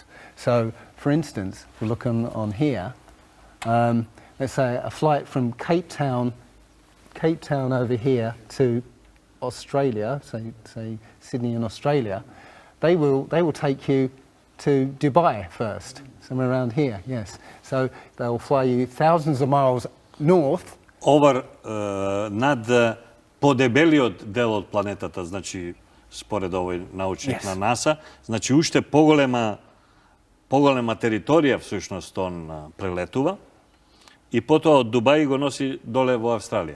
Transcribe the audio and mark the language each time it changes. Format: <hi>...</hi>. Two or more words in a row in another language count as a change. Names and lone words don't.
<en>So, for instance, if we look on here, let's say a flight from Cape Town over here to Australia, say Sydney in Australia, they will take you to Dubai first, somewhere around here, yes. So they'll fly you thousands of miles north.</en> <mk>Over над подебелиот дел од планетата, значи според овој научник на НАСА, значи уште поголема територија всушност он прелетува и потоа од Дубај го носи доле во Австралија.</mk>